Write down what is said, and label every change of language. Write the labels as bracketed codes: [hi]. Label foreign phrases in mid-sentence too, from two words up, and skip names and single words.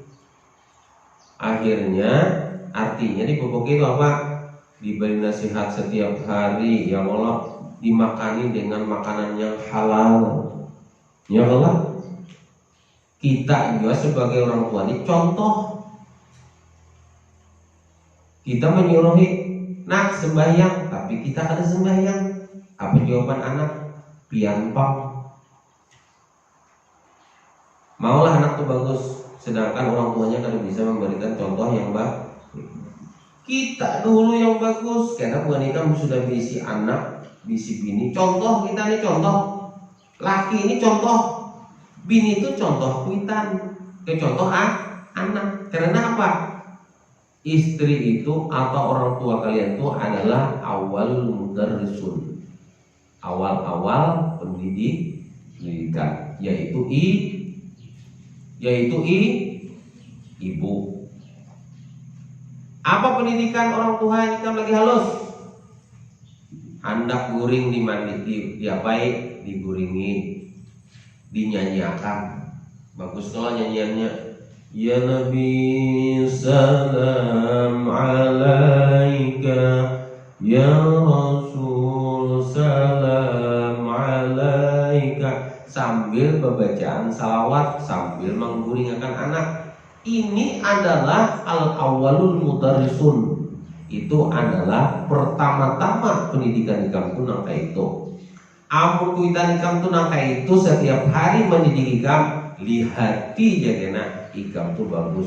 [id] Akhirnya artinya dipupuki itu apa? Diberi nasihat setiap hari, ya Allah, dimakani dengan makanan yang halal. Ya Allah, kita juga sebagai orang tua ini contoh. Kita menyuruhi nak sembahyang, tapi kita kada sembahyang. Apa jawaban anak? Pianpang. Maulah anak tuh bagus, sedangkan orang tuanya kada bisa memberikan contoh yang baik. Kita dulu yang bagus, karena wanita sudah bisi anak, bisi bini. Contoh kita nih contoh, laki ini contoh, bini itu contoh kuitan, ke contoh anak. Karena apa? Istri itu atau orang tua kalian itu adalah awal mudarrisun, awal pendidikan, yaitu ibu. Apa pendidikan orang tua yang kita lagi halus? [bjn] Hendak guring diapai, diguringi, dinyanyiakan. [id] Bagus kalau nyanyiannya. [ar] يا نبي سلام عليك، يا رسول سلام عليك. [id] Sambil bacaan salawat, sambil mengguringakan anak. Ini adalah [ar] الأول المدرسون. [bjn] Itu adalah pertama-tama pendidikan ikam tu nangka itu. Amun kuitan ikam tu nangka itu setiap hari mendidik ikam, lihati jagena ikam tu bagus.